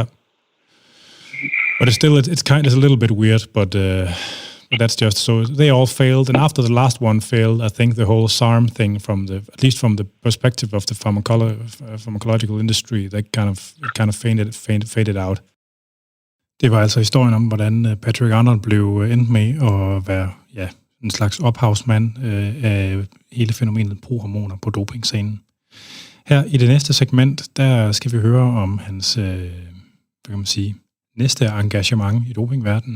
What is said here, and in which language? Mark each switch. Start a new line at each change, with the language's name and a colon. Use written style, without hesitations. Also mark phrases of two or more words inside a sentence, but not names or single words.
English: But it's a little bit weird, but that's just so they all failed. And after the last one failed, I think the whole SARM thing, at least from the perspective of the pharmacological industry, that kind of faded out.
Danish: Det var altså historien om, hvordan Patrick Arnold blev endt med at være en slags ophavsmand af hele fænomenet prohormoner på dopingscenen. Her i det næste segment, der skal vi høre om hans, næste engagement i dopingverdenen.